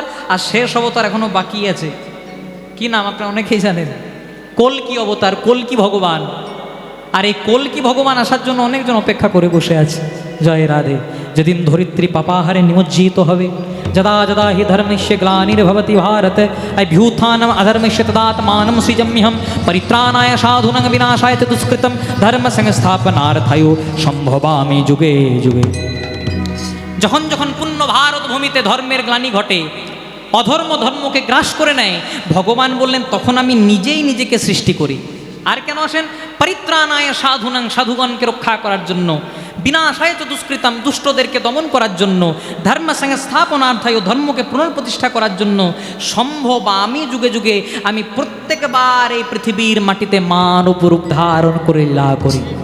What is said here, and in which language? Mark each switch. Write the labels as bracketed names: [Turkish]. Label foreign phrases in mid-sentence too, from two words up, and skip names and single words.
[Bangla] আর শেষ অবতার এখনো বাকি আছে, কি নাম আপনারা অনেকেই জানেন, কল্কি অবতার, কল্কি ভগবান। আর এই কল্কি ভগবান আসার জন্য অনেকজন অপেক্ষা করে বসে আছে। জয় রাধে। যেদিন ধরিত্রী পাপাহারে নিমজ্জিত হবে, [Sanskrit] যদা যদা হি ধর্মস্য গ্লানির্ভবতি ভারত অভ্যুত্থানম অধর্মস্য তদাত্মানম সৃজম্যহম পরিত্রাণায় সাধুনাং বিনাশায় চ দুষ্কৃতম ধর্ম সংস্থাপনার্থায় সম্ভবামি যুগে যুগে। [Bangla] যখন যখন পূর্ণ ভারত ভূমিতে ধর্মের গ্লানি ঘটে, অধর্ম ধর্মকে গ্রাস করে নেয়, ভগবান বললেন তখন আমি নিজেই নিজেকে সৃষ্টি করি। আর কেন আসেন? [Sanskrit] পরিত্রাণায় সাধুনাং, [Bangla] সাধুগণকে রক্ষা করার জন্য, [Sanskrit] বিনাশায় চ দুষ্কৃতম, [Bangla] দুষ্টদেরকে দমন করার জন্য, [Sanskrit] ধর্ম সংস্থাপনার্থায়, [Bangla] ধর্মকে পুনঃপ্রতিষ্ঠা করার জন্য, সম্ভব আমি যুগে যুগে আমি প্রত্যেকবার এই পৃথিবীর মাটিতে মানব রূপ ধারণ করে লীলা করি।